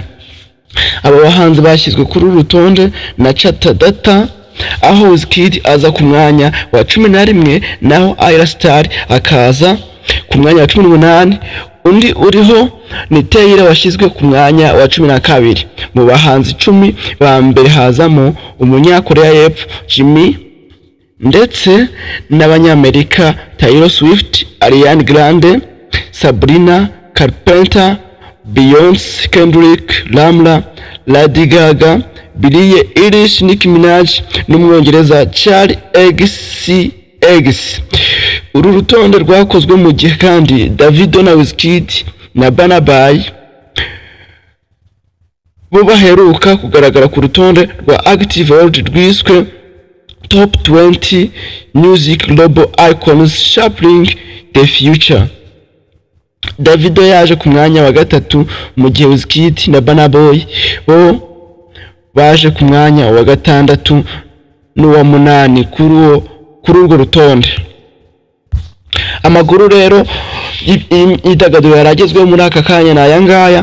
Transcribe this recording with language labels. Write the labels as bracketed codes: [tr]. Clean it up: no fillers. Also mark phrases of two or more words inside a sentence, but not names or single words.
[rw] Aba bahanzi bashyizwe kuri uru rutonde na Chata Data, aho Wizkid aza ku mwanya wa 11 naho Ayra Star akaza ku mwanya wa 18. Undi uriho ni Tairo washyizwe ku mwanya wa 12. Mu bahanzi 10 ba mbere hazamo umunyakoreya y'Epfo Jimmy ndetse n'Abanyamerika Taylor Swift, Ariana Grande, Sabrina Carpenter, Beyonce, Kendrick Lamar, Lady Gaga, Billie Eilish, Nicki Minaj n'umwongereza Charlie XCX. Uru rutonde rwakozwe mu gihe kandi Davido na Wizkid na Burna Boy bo baheruka kugaragara ku rutonde rwa Active World rwiswe Top 20 Music Global Icons Shaping the Future. Davido yaje ku mwanya wa 3 mu gihe Wizkid na Burna Boy bo baje ku mwanya wa 6 n'uwa 8 kuri urwo rutonde. Amaguru rero yidagaduro yaragezweho muri aka kanya na yangaya.